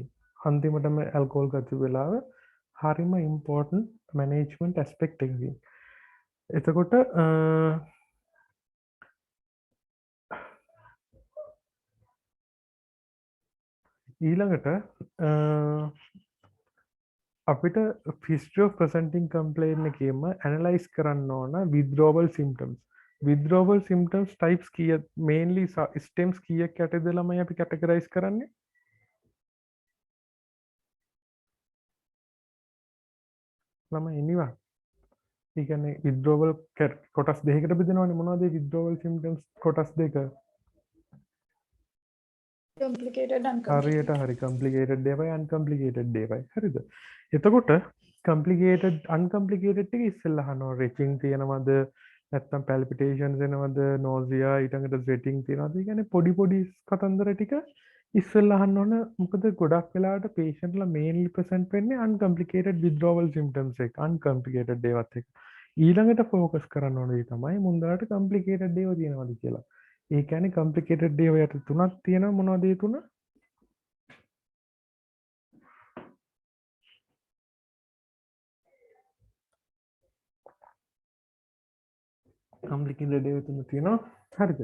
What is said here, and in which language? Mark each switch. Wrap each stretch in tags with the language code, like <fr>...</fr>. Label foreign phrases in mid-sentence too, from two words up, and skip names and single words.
<si>අන්තිමටම ඇල්කොහොල් ගත්ත වෙලාව හරිම</si> <en>important management aspect</en> <si>එකකින්. එතකොට ඊළඟට අපිට</si> <en>history of presenting complaint</en> <si>එකේම analyze කරන්න ඕන</si> <en>withdrawal symptoms. withdrawal symptoms types</en> <si>කීයක්</si> <en>mainly stems</en> <si>කීයක් යටද ළමයි අපි categorize කරන්නේ? ළමයි ඉන්නවා. ඒ කියන්නේ withdrawal කොටස් දෙකකට බෙදනවනේ. මොනවද</si> <en>withdrawal symptoms</en> <si>කොටස් දෙක? complicated හරියට හරි complicated දේවල් uncomplicated දේවල්. හරිද? එතකොට</si> <en>complicated uncomplicated</en> <si>එක ඉස්සෙල්ලා අහනවා retching තියෙනවද නැත්නම් palpitations එනවද nausea ඊටඟට sweating තියෙනවද? ඒ කියන්නේ පොඩි කතන්දර ටික ඉස්සෙල්ලා අහන්න ඕන. මොකද ගොඩක් වෙලාවට patient ලා</si> <en>mainly present</en> <si>වෙන්නේ</si> <en>uncomplicated withdrawal symptoms</en> <si>එක uncomplicated දේවත් එක. ඊළඟට focus කරන්න ඕනේ තමයි මුන්දලට complicated දේව තියෙනවද කියලා. ඒ කියන්නේ complicated දේව යට තුනක් තියෙනවා. මොනවද ඒ තුන? complicated දේව තුන තියෙනවා. හරිද?</si>